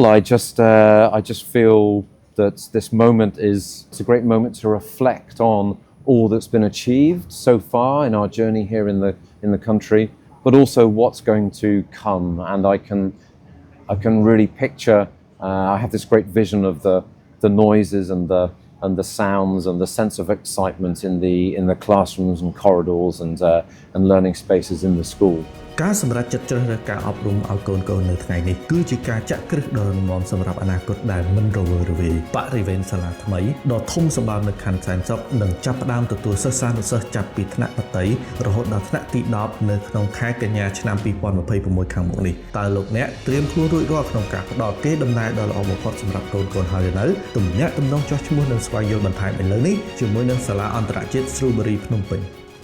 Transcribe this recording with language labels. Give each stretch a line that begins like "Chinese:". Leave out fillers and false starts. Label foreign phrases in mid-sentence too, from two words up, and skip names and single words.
English: I just feel that this moment it's a great moment to reflect on all that's been achieved so far in our journey here in the country, but also what's going to come. And I can really picture. I have this great vision of the noises and the sounds and the sense of excitement in the classrooms and corridors and learning spaces in the school.
Khmer: ការសម្រេចចិត្តជ្រើសរើសការអប់រំឲ្យកូនៗនៅថ្ងៃនេះគឺជាការចាក់គ្រឹះដ៏រឹងមាំសម្រាប់អនាគតដែលមិនរវើរវាយបរិវេណសាលាថ្មីដ៏ធំសម្បើមនៅខណ្ឌសែនសុខនឹងចាប់ផ្ដើមទទួលសិស្សានុសិស្សចាប់ពីថ្នាក់បតីរហូតដល់ថ្នាក់ទី10នៅក្នុងខែកញ្ញាឆ្នាំ2026ខាងមុខនេះតើលោកអ្នកត្រៀមខ្លួនរួចរាល់ក្នុងការផ្ដល់កេរដំណែលដ៏ល្អបំផុតសម្រាប់កូនៗហើយនៅទំនាក់ទំនងចោះឈ្មោះនឹងស្វែងយល់បន្ថែមឥឡូវនេះជាមួយនឹងសាលាអន្តរជាតិ Shrewsbury ភ្នំពេញ